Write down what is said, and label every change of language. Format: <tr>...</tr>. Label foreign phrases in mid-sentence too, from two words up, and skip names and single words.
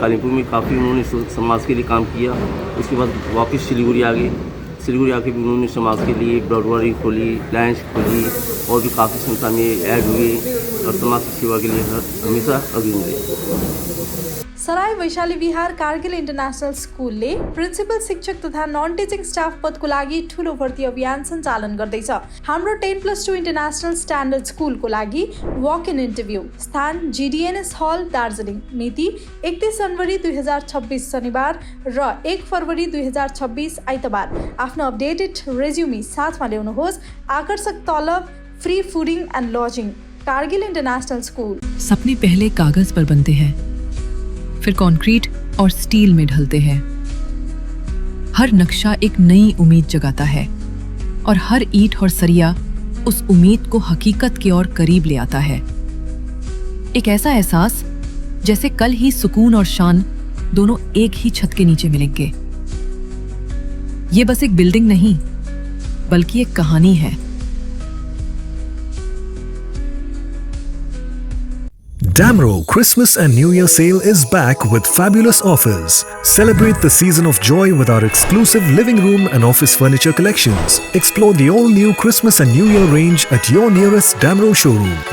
<hi>कालीमपुर में काफ़ी उन्होंने समाज के लिए काम किया। उसके बाद वापस सिलीगुड़ी आ गए। सिलीगुड़ी आके भी उन्होंने समाज के लिए</hi> <en>blood warrior</en> <hi>खोली, लायंस खोली, और भी काफ़ी संस्था में ऐड हुए और समाज की सेवा के लिए हमेशा अग्रणी रहे।</hi> <ne>सराय वैशाली विहार कारगिल इन्टरनेसनल स्कुलले प्रिन्सिपल शिक्षक तथा</ne> <en>non teaching staff</en> <ne>पदको लागि ठूलो भर्ती अभियान सञ्चालन गर्दैछ। हाम्रो 10+2</ne> <en>international standard</en> <ne>स्कुलको लागि</ne> <en>walk in interview,</en> <ne>स्थान GDNS हल दार्जिलिङ, मिति 31 जनवरी 2026 शनिबार र 1 फरवरी 2026 आइतबार। आफ्नो</ne> <en>updated resume</en> <ne>साथमा ल्याउनुहोस्। आकर्षक तलब,</ne> <en>free fooding and lodging.</en> <ne>कारगिल इंटरनेशनल स्कूल।</ne> <hi>सपने पहले कागज पर बनते हैं, फिर कंक्रीट और स्टील में ढलते हैं। हर नक्शा एक नई उम्मीद जगाता है और हर ईंट और सरिया उस उम्मीद को हकीकत की ओर करीब ले आता है। एक ऐसा एहसास जैसे कल ही सुकून और शान दोनों एक ही छत के नीचे मिलेंगे। ये बस एक बिल्डिंग नहीं, बल्कि एक कहानी है।</hi> <en>Damro Christmas and New Year sale is back with fabulous offers. Celebrate the season of joy with our exclusive living room and office furniture collections. Explore the all-new Christmas and New Year range at your nearest Damro showroom.</en>